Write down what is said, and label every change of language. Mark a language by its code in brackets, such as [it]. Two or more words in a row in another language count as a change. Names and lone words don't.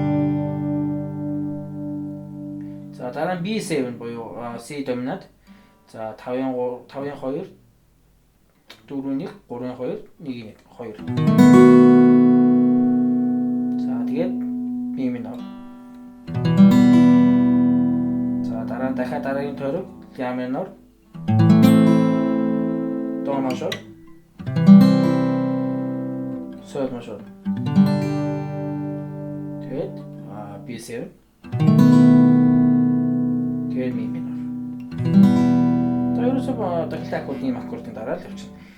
[mn] За дараа нь B7 буюу C доминант. За 5-ын 2 4-ийн 1 3-ийн 2 1-ийн 2. За тэгээд ми минор. За дараа нь дахиад дараагийн тойрог ля минор. До мажор. Соль мажор. Тэгээд B7. Тэгээд ми минор. За ерөөсөө дахилтын аккордын аккордын дараа л явчихна.